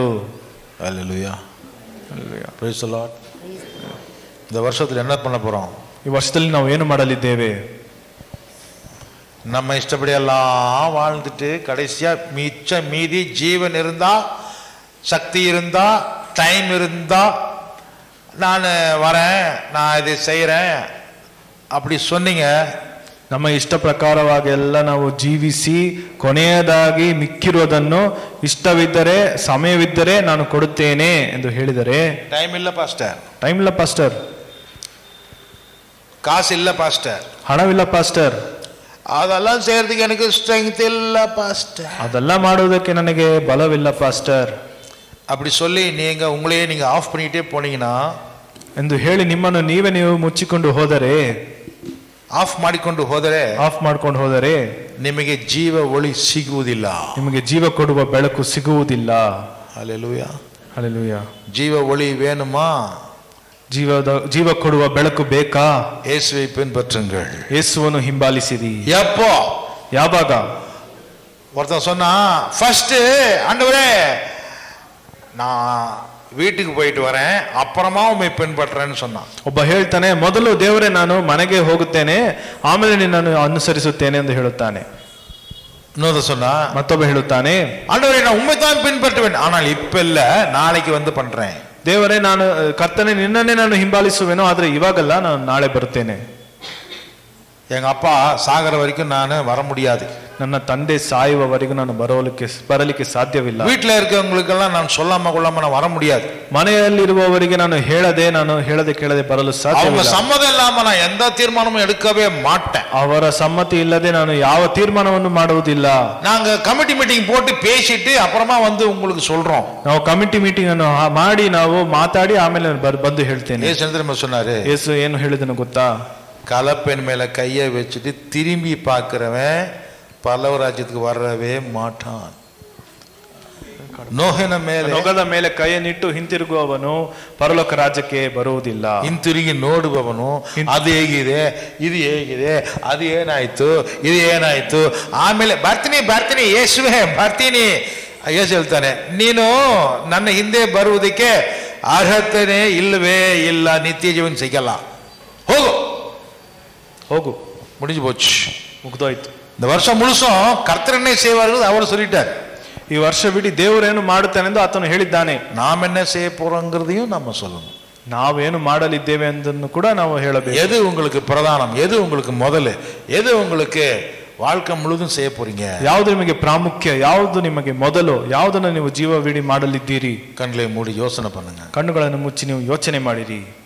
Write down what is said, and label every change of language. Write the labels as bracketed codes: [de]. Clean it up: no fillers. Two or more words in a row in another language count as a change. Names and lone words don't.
[ta] அல்லேலூயா, அல்லேலூயா, [en] praise the Lord. [ta] இந்த வருஷத்துல என்ன பண்ண போறோம்? [kn] ಈ ವರ್ಷದಲ್ಲಿ ನಾವು ಏನು ಮಾಡಲಿದ್ದೇವೆ? [ta] நம்ம இஷ்டப்படி எல்லாம் வாழ்ந்துட்டு கடைசியா மீதி ஜீவன் இருந்தா, சக்தி இருந்தா, டைம் இருந்தா, நான் வரேன், நான் இதை செய்யறேன் அப்படி சொன்னீங்க. [kn] ನಮ್ಮ ಇಷ್ಟ ಪ್ರಕಾರವಾಗಿ ಎಲ್ಲ ನಾವು ಜೀವಿಸಿ ಕೊನೆಯದಾಗಿ ಮಿಕ್ಕಿರೋದನ್ನು ಇಷ್ಟವಿದ್ದರೆ ಸಮಯವಿದ್ದರೆ ನಾನು ಕೊಡುತ್ತೇನೆ ಎಂದು ಹೇಳಿದರೆ, ಟೈಮ್ ಇಲ್ಲ ಪಾಸ್ಟರ್, ಟೈಮ್ ಇಲ್ಲ ಪಾಸ್ಟರ್, [ta] காசு இல்ல பாஸ்டர், [kn] ಹಣವಿಲ್ಲ ಪಾಸ್ಟರ್, [ta] அதெல்லாம் செய்யறதுக்கு எனக்கு ஸ்ட்ரெங்த் இல்ல பாஸ்டர், [kn] ಅದೆಲ್ಲ ಮಾಡುವುದಕ್ಕೆ ನನಗೆ ಬಲವಿಲ್ಲ ಪಾಸ್ಟರ್ [ta] அப்படி சொல்லி நீங்க உங்களையே நீங்க ஆஃப் பண்ணிட்டே போனீங்கன்னா, [kn] ಎಂದು ಹೇಳಿ ನಿಮ್ಮನ್ನು ನೀವು ಮುಚ್ಚಿಕೊಂಡು ಹೋದರೆ, ಆಫ್ ಮಾಡಿಕೊಂಡು ಹೋದರೆ ನಿಮಗೆ [ta] ஜீவ ஒளி [kn] ಸಿಗುವುದಿಲ್ಲ, ನಿಮಗೆ ಜೀವ ಕೊಡುವ ಬೆಳಕು ಸಿಗುವುದಿಲ್ಲ. ಹಲ್ಲೆಲೂಯಾ, ಹಲ್ಲೆಲೂಯಾ. [ta] ஜீவ ஒளி வேணுமா? [kn] ಜೀವ ಕೊಡುವ ಬೆಳಕು ಬೇಕಾ? [ta] ಯೇಸುவை பின்பற்றுங்கள். [kn] ಯೇಸುವನ್ನು ಹಿಂಬಾಲಿಸಿರಿ. [ta] எப்போ? [kn] ಯಾವಾಗ? [ta] ஒருத்தன் சொன்னா, ஃபர்ஸ்ட் ஆண்டவரே நான் வீட்டுக்கு போயிட்டு வரேன், ಅப்புறமா உம்மை பின்பற்றேன்னு சொன்னான். [kn] ಒಬ್ಬ ಹೇಳ್ತಾನೆ, ಮೊದಲು ದೇವರೇ ನಾನು ಮನೆಗೆ ಹೋಗುತ್ತೇನೆ, ಆಮೇಲೆ ನಿನ್ನನ್ನು ಅನುಸರಿಸುತ್ತೇನೆ ಎಂದು ಹೇಳುತ್ತಾನೆ. [ta] இன்னொரு சொன்னா, [kn] ಮತ್ತೊಬ್ಬ ಹೇಳುತ್ತಾನೆ, [ta] ஆண்டவரே நான் உம்மை தான் பின்பற்றுவேன், ஆனால் இப்ப இல்ல, நாளைக்கு வந்து பண்றேன். [kn] ದೇವರೇ ನಾನು ಕರ್ತನೆ ನಿನ್ನನ್ನೇ ನಾನು ಹಿಂಬಾಲಿಸುವೆನೋ, ಆದ್ರೆ ಇವಾಗಲ್ಲ, ನಾನು ನಾಳೆ ಬರುತ್ತೇನೆ. [ta] எங்க அப்பா சாகர வரைக்கும் நான் வர முடியாது, [kn] ನನ್ನ ತಂದೆ ಸಾಯುವವರೆಗೂ ನಾನು ಬರಲಿಕ್ಕೆ ಸಾಧ್ಯವಿಲ್ಲ. [ta] வீட்டுல இருக்கவங்களுக்கெல்லாம் நான் சொல்லாம கொள்ளாம நான் வர முடியாது. [kn] ಮನೆಯಲ್ಲಿರುವವರಿಗೆ ನಾನು ಹೇಳದೆ ಕೇಳದೆ ಬರಲು ಸಾಧ್ಯವಿಲ್ಲ. [ta] அவங்க சம்மதம் இல்லாம நான் எந்த தீர்மானமும் எடுக்கவே மாட்டேன். [kn] ಅವರ ಸಮ್ಮತಿ ಇಲ್ಲದೆ ನಾನು ಯಾವ ತೀರ್ಮಾನವನ್ನು ಮಾಡುವುದಿಲ್ಲ. [ta] நாங்க [en] committee meeting [ta] போட்டு பேசிட்டு அப்புறமா வந்து உங்களுக்கு சொல்றோம். [kn] ನಾವು [en] committee meeting [kn] ಅನ್ನು ಮಾಡಿ ನಾವು ಮಾತಾಡಿ ಆಮೇಲೆ ಬಂದು ಹೇಳ್ತೇನೆ. [ta] ஏசு சொன்னாரு, [kn] ಯೇಸು ಏನು ಹೇಳಿದನು ಗೊತ್ತಾ? [ta] கலப்பெண் மேல கையை வச்சுட்டு திரும்பி பார்க்கிறவன் பரலோக ராஜ்யத்துக்கு வரவே மாட்டான். [kn] ನೊಗದ ಮೇಲೆ ಕೈಯನ್ನಿಟ್ಟು ಹಿಂತಿರುಗುವವನು ಪರಲೋಕ ರಾಜ್ಯಕ್ಕೆ ಬರುವುದಿಲ್ಲ. ಹಿಂತಿರುಗಿ ನೋಡುವವನು ಅದು ಹೇಗಿದೆ, ಇದು ಹೇಗಿದೆ, ಅದು ಏನಾಯ್ತು, ಇದು ಏನಾಯ್ತು, ಆಮೇಲೆ ಬರ್ತೀನಿ ಯೇಸುವೆ ಬರ್ತೀನಿ. ಯೇಸು ಹೇಳ್ತಾನೆ, ನೀನು ನನ್ನ ಹಿಂದೆ ಬರುವುದಕ್ಕೆ ಅರ್ಹತೆನೇ ಇಲ್ಲವೇ ಇಲ್ಲ, ನಿತ್ಯ ಜೀವನ ಸಿಗಲ್ಲ, ಹೋಗು, [ta] முடிஞ்சு போச்சு, [kn] ಮುಗ್ದೋಯ್ತು. [ta] இந்த வருஷம் முழுசும் கர்த்தரனை செய்வார்கள் அவர் சொல்லிட்டார். [kn] ಈ ವರ್ಷವಿಡೀ ದೇವರೇನು ಮಾಡುತ್ತಾನೆಂದು ಆತನು ಹೇಳಿದ್ದಾನೆ. [ta] நாம் என்ன செய்ய போறோங்கிறதையும் நம்ம சொல்லணும். [kn] ನಾವೇನು ಮಾಡಲಿದ್ದೇವೆ ಎಂದನ್ನು ಕೂಡ ನಾವು ಹೇಳಬೇಕು. [ta] எது உங்களுக்கு பிரதானம், எது உங்களுக்கு முதல்ல, எது உங்களுக்கு வாழ்க்கை முழுதும் செய்ய போறீங்க, [kn] ಯಾವುದು ನಿಮಗೆ ಪ್ರಾಮುಖ್ಯ, ಯಾವುದು ನಿಮಗೆ ಮೊದಲು, ಯಾವುದನ್ನು ನೀವು ಜೀವವಿಡೀ ಮಾಡಲಿದ್ದೀರಿ. [ta] கண்களை மூடி யோசனை பண்ணுங்க, [kn] ಕಣ್ಣುಗಳನ್ನು ಮುಚ್ಚಿ ನೀವು ಯೋಚನೆ ಮಾಡಿರಿ.